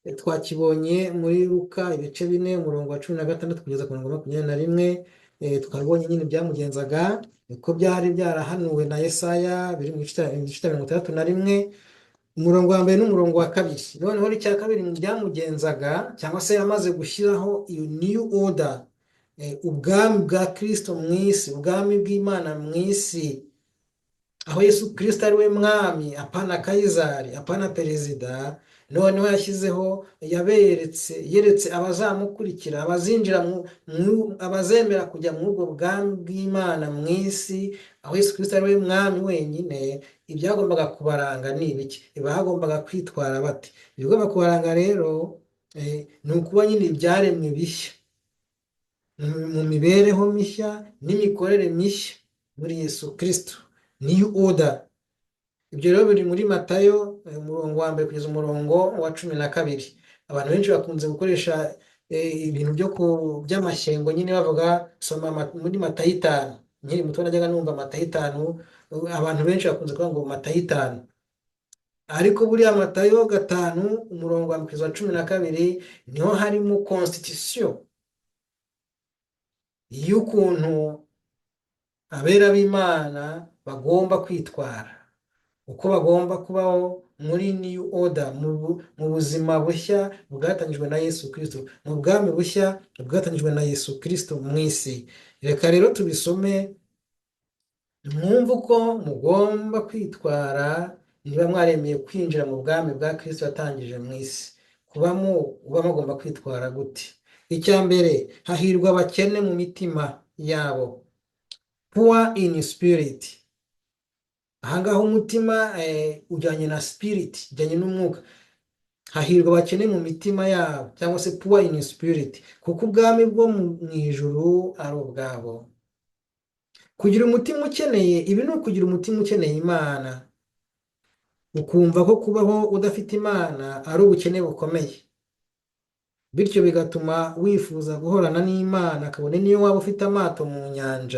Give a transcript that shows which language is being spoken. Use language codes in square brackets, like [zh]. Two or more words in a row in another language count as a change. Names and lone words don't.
[rw] twakibonye muri Luka ibice 4 umurongo wa 16 kugeza ku murongo wa 21. Twabonye nyine byamugenzaga uko byari byarahanuwe na Yesaya biri mu gice 61 umurongo wa mbere n'umurongo wa kabiri. Noneho icya kabiri mu byamugenzaga cyangwa se yamaze gushyiraho iyo [en] new order, [rw] ubwami bwa Kristo mu isi, ubwami bw'Imana mu isi, aho Yesu Kristo ari we mwami, apana Kayizari, apana perezida. Noneho yeretse abazamukurikira, abazinjira abazemera kujya muri ubwo bwami bw'Imana mu isi, aho Yesu Kristo ari we mwami wenyine. Ibyagombaga kubaranga ni ibiki? Bagombaga kwitwara bate? Ibigomba kubaranga rero ni ukuba nyine ibyaremwe bishya, mu mibereho mishya n'imikorere mishya muri Yesu Kristo, [en] new order. [rw] Ibyo rero biri muri Matayo umurongo wa mbere kugeza umurongo wa 12. Abantu benshi bakunze gukoresha ibintu by'amashyengo nyine bavuga soma muri Matayo 5. Nkiri muto najyaga numva Matayo 5, abantu benshi bakunze kuvuga ngo Matayo 5, ariko buriya Matayo 5 umurongo wa 12 niho harimo constitution y'ukuntu abera b'Imana bagomba kwitwara, uko bagomba kubaho muri [en] new order, [rw] mu buzima bushya bwatangijwe na Yesu Kristo, mu bwami bushya bwatangijwe na Yesu Kristo mu isi. Reka rero tubisome mwumve uko mugomba kwitwara niba mwaremeye kwinjira mu bwami bwa Kristo yatangije mu isi. Uba mugomba kwitwara gute? Icya mbere, hahirwa abakene mu mitima yabo, [en] poor in spirit. [rw] Ahangaho umutima ujyanye na spirit, ujyanye n'umwuka. Hahirwa abakene mu mitima yabo cyangwa se [en] poor in spirit, [rw] kuko ubwami bwo mu ijuru ari ubwabo. Kugira umutima ukeneye, ibi ni ukugira umutima ukeneye Imana, ukumva ko kubaho udafite Imana ari ubukene bukomeye, bityo bigatuma wifuza guhorana n'Imana, kabone niyo waba ufite amato mu nyanja.